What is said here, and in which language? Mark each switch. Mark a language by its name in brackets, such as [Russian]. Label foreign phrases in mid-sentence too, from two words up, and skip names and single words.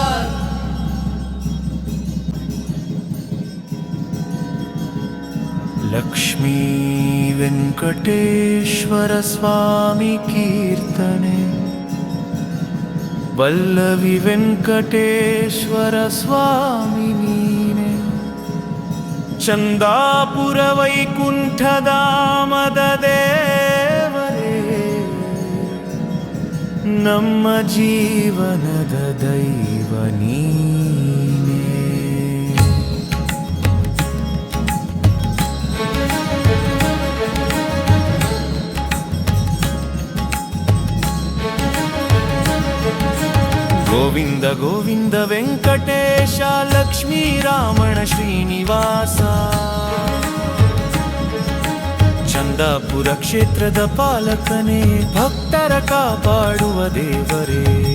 [Telugu] లక్ష్మీ వెంకటేశ్వర స్వామి కీర్తనే వల్లవి వెంకటేశ్వర స్వామి నీనే ಚಂದಾಪುರ [Kannada] ವೈಕುಂಠಧಾಮದ ದೇವರೇ ನಮ್ಮ ಜೀವನದ ದೈವ ನೀನೇ. ಗೋವಿಂದ ಗೋವಿಂದ ವೆಂಕಟೇಶ ಲಕ್ಷ್ಮೀ ರಾಮಣ ಶ್ರೀನಿವಾಸ, ಚಂದಾಪುರ ಕ್ಷೇತ್ರದ ಪಾಲಕನೇ, ಭಕ್ತರ ಕಾಪಾಡುವ ದೇವರೇ.